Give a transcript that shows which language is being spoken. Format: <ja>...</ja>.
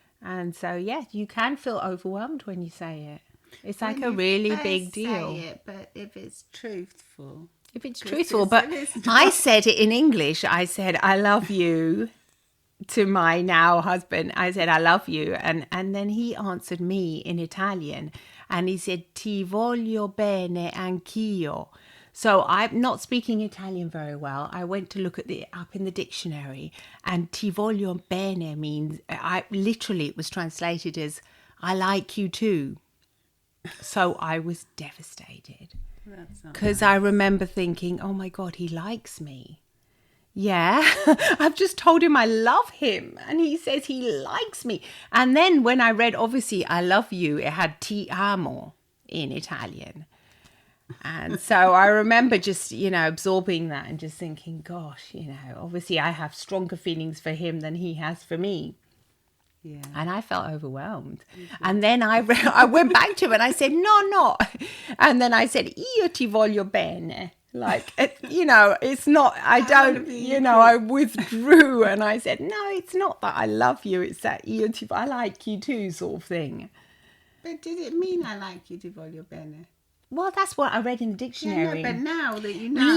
<en>And so, you can feel overwhelmed when you say it. It's like a really big deal. Say it, but if it's truthful. If it's truthful, but I said it in English. I said, I love you to my now husband. I said, I love you. And then he answered me in Italian. And he said,</en> <it>ti voglio bene anch'io.</it> <en>So I'm not speaking Italian very well. I went to look up in the dictionary. And</en> <it>ti voglio bene</it> <en>means, it was translated as, I like you too. So I was devastated because I remember thinking, oh my God, he likes me. Yeah, I've just told him I love him and he says he likes me. And then when I read, obviously, I love you, it had</en> <it>ti amo</it> <en>in Italian. And so I remember just, absorbing that and just thinking, gosh, obviously I have stronger feelings for him than he has for me. Yeah. And I felt overwhelmed. And then I went back to him and I said, no. And then I said,</en> <it>io ti voglio bene.</it> <en>Like, it's not, I don't, I withdrew and I said, no, it's not that I love you. It's that I like you too sort of thing. But did it mean I like you,</en> <it>ti voglio bene?</it> <en>Well, that's what I read in the dictionary. Yeah, no, but now that you know.</en>